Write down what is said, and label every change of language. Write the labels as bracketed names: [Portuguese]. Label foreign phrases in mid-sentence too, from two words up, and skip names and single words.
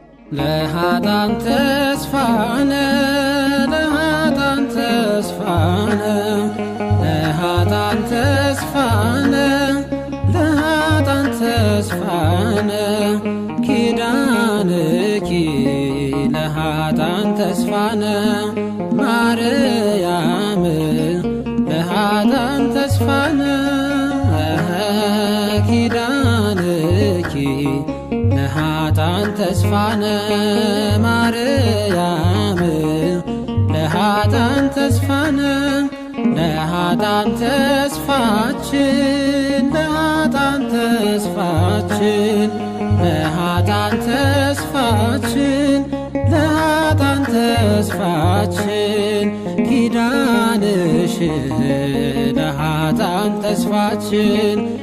[Geez] ለኃጥአን ተስፋነ ለኃጥአን ተስፋነ ለኃጥአን ተስፋነ ለኃጥአን ተስፋነ ኪዳንኪ ለኃጥአን ተስፋነ ማርያም ለኃጥአን ተስፋነ ኪዳንኪ ለኃጥአን ተስፋነ ማርያም ለኃጥአን ተስፋነ [Amharic] ለኃጥአን ተስፋችን ለኃጥአን ተስፋችን ለኃጥአን ተስፋችን ለኃጥአን ተስፋችን ኪዳንሽ ለኃጥአን ተስፋችን